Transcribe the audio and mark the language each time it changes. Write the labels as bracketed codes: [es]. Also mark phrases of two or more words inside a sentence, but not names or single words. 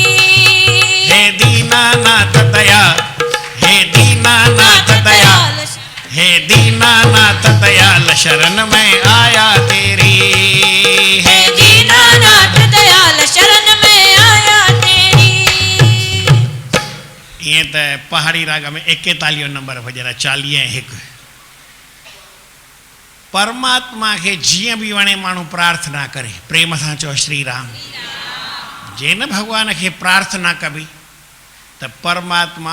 [hi] हे दीनानाथ दया हे दीनानाथ दया हे दीनानाथ दयाल शरण में आया तेरी हे दीनानाथ दयाल शरण में आया तेरी [sd] ईअं त पहाड़ी राग में 41 नंबर भॼन 41 परमात्मा खे जीअं बि वणे माण्हू प्रार्थना करे प्रेम सां चओ श्री राम जे न भॻवान खे प्रार्थना कबी त परमात्मा